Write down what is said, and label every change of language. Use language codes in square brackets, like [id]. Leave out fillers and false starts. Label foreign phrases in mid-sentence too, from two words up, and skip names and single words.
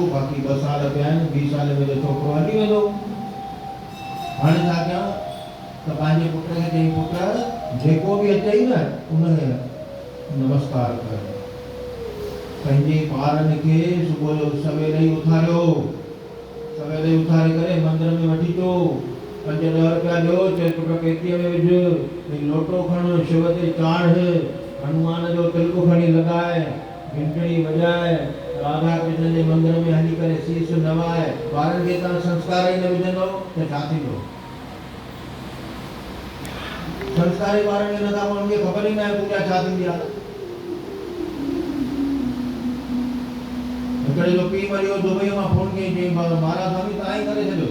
[sd] बाक़ी 2 साल पिया आहिनि, 20 साल में त छोकिरो हली वेंदो। हाणे छा कयां त पंहिंजे पुट खे चई, पुट जेको बि अचई न उनखे नमस्कार कर। पंहिंजे ॿारनि खे सुबुह जो सवेल ई उथारियो, सवेल ई उथारे करे मंदर में वठी अचो, 5-10 रुपया ॾियो, चए पुट पेटीअ में विझ, लोटो खण, शिव ते चाढ़, हनुमान जो तिलक खणी लॻाए, घंटड़ी वॼाए, राधा कृष्ण जे मंदर में हली करे शीश नवाए। ॿारनि खे तव्हां संस्कार ई न विझंदव त छा थींदो? संस्कारी ॿारनि खे नथा, उन्हनि खे ख़बर ई न आहे पूॼा छा थींदी आहे। हिकिड़े जो पीउ मरियो, दुबई मां फोन कई, चई महाराज स्वामी तव्हां ई करे छॾियो।